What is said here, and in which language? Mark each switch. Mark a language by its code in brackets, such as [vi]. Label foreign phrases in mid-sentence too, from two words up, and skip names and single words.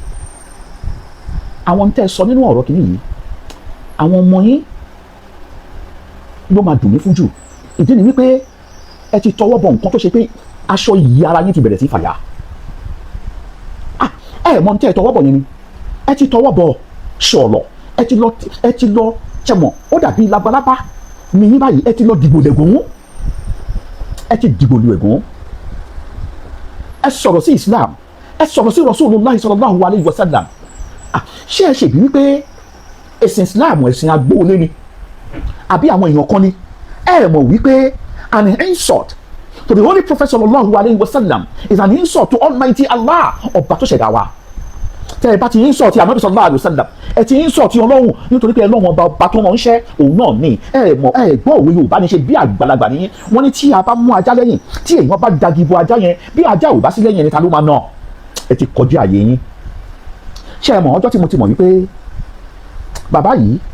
[yo] àwọn tẹ́ ẹ sọ nínú ọ̀rọ̀ kìíní yìí àwọn ọmọ yín ló máa dùn mí fún jù ìdí ni wípé ẹ ti tọwọ́ bọ nǹkan tó ṣe pé aṣọ ìyí ara yín ti bẹ̀rẹ̀ sí fàyà ẹ mọ̀ tẹ́ ẹ tọwọ́ bọ̀ yẹn ni ẹ ti tọwọ́ bọ ṣọ̀lọ̀ ẹ ti lọ ṣẹmọ̀ ó dàbí labalábá mi ní báyìí ẹ ti lọ dìgbò lẹ́gùn ẹ ti dìgbò lu ẹ̀gún ẹ sọ̀rọ̀ sí Islam ẹ sọ̀rọ̀ sí [ar] رسول الله صلى الله عليه وسلم [yo] ṣé ẹ ṣèbí wípé ẹ̀sìn Islam ẹ̀sìn agbóolé ni àbí àwọn èèyàn kan ni ẹ mọ̀ wípé [en] an insult to the Holy Prophet [ar] صلى الله عليه وسلم [en] is an insult to Almighty Allah [yo] ọba tó ṣẹ̀dá wa tẹ ẹ bá ti insult Ànábì [ar] صلى الله عليه وسلم [yo] ẹ ti insult Ọlọ́run nítorí pé Ọlọ́run ọba tó rán ṣẹ́ òun náà ni ẹ mọ̀ ẹ gbọ́ òwe Yorùbá ní ṣe bí àgbàlagbà nìyẹn wọ́n ní tí a bá mú ajá lẹ́yìn tí èèyàn bá dagi bo ajá yẹn bí ajá ò bá sí lẹ́yìn ẹni ta ló máa nà ẹ ti kọjú àyè yín ṣé ẹ mọ̀ ọjọ́ tí mo ti mọ̀ wípé bàbá yìí